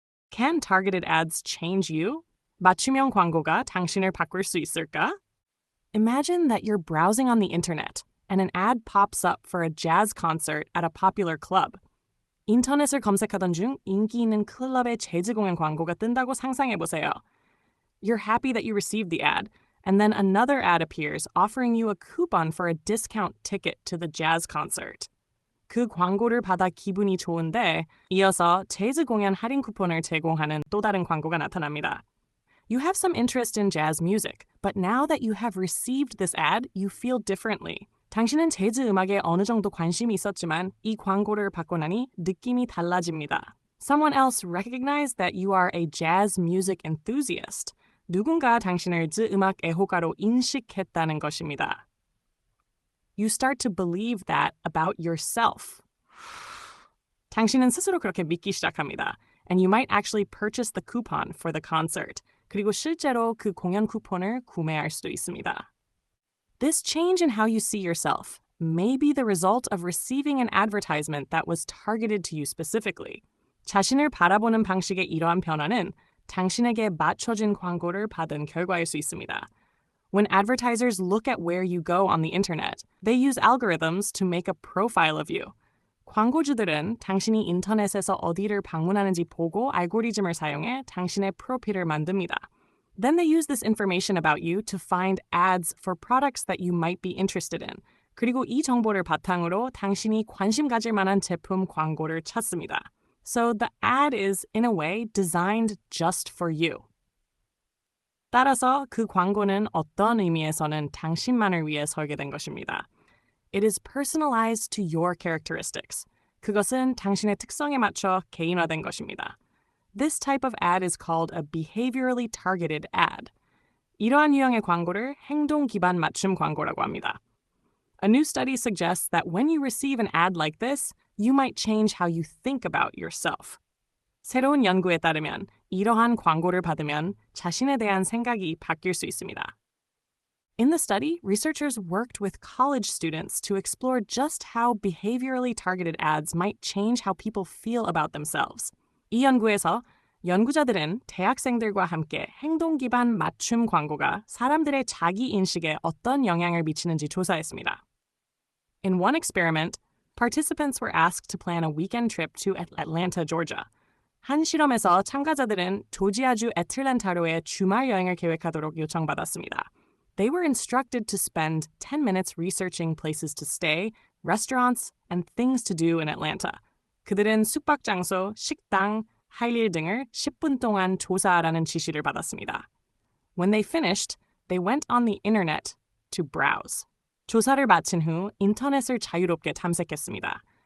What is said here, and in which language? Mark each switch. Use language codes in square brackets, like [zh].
[en] Can targeted ads change you? [ko] 맞춤형 광고가 당신을 바꿀 수 있을까? [en] Imagine that you're browsing on the internet and an ad pops up for a jazz concert at a popular club. [ko] 인터넷을 검색하던 중 인기 있는 클럽의 재즈 공연 광고가 뜬다고 상상해보세요. [en] You're happy that you received the ad, and then another ad appears offering you a coupon for a discount ticket to the jazz concert. [ko] 그 광고를 받아 기분이 좋은데 이어서 재즈 공연 할인 쿠폰을 제공하는 또 다른 광고가 나타납니다. [en] You have some interest in jazz music, but now that you have received this ad, you feel differently. [ko] 당신은 재즈 음악에 어느 정도 관심이 있었지만 이 광고를 받고 나니 느낌이 달라집니다. [en] Someone else recognized that you are a jazz music enthusiast. [ko] 누군가 당신을 음악 애호가로 인식했다는 것입니다. [en] You start to believe that about yourself. [ko] 당신은 스스로 그렇게 믿기 시작합니다. [en] And you might actually purchase the coupon for the concert. [ko] 그리고 실제로 그 공연 쿠폰을 구매할 수도 있습니다. [en] This change in how you see yourself may be the result of receiving an advertisement that was targeted to you specifically. [ko] 자신을 바라보는 방식의 이러한 변화는 당신에게 맞춰진 광고를 받은 결과일 수 있습니다. [en] When advertisers look at where you go on the internet, they use algorithms to make a profile of you. [ko] 광고주들은 당신이 인터넷에서 어디를 방문하는지 보고 알고리즘을 사용해 당신의 프로필을 만듭니다. [en] Then they use this information about you to find ads for products that you might be interested in. [ko] 그리고 이 정보를 바탕으로 당신이 관심 가질 만한 제품 광고를 찾습니다. [en] So the ad is, in a way, designed just for you. [ko] 따라서 그 광고는 어떤 의미에서는 당신만을 위해 설계된 것입니다. [en] It is personalized to your characteristics. [ko] 그것은 당신의 특성에 맞춰 개인화된 것입니다. [en] This type of ad is called a behaviorally targeted ad. [ko] 이러한 유형의 광고를 행동 기반 맞춤 광고라고 합니다. [en] A new study suggests that when you receive an ad like this, you might change how you think about yourself. [ko] 새로운 연구에 따르면 이러한 광고를 받으면 자신에 대한 생각이 바뀔 수 있습니다. [en] In the study, researchers worked with college students to explore just how behaviorally targeted ads might change how people feel about themselves. [ko] 이 연구에서 연구자들은 대학생들과 함께 행동 기반 맞춤 광고가 사람들의 자기 인식에 어떤 영향을 미치는지 조사했습니다. [en] In one experiment, participants were asked to plan a weekend trip to Atlanta, Georgia. [ko] 한 실험에서 참가자들은 조지아주 애틀랜타로의 주말 여행을 계획하도록 요청받았습니다. [en] They were instructed to spend 10 minutes researching places to stay, restaurants, and things to do in Atlanta. [ko] 그들은 숙박 장소, 식당, 할 일 등을 10분 동안 조사하라는 지시를 받았습니다. [en] When they finished, they went on the internet to browse. [ko] 조사를 마친 후 인터넷을 자유롭게 탐색했습니다.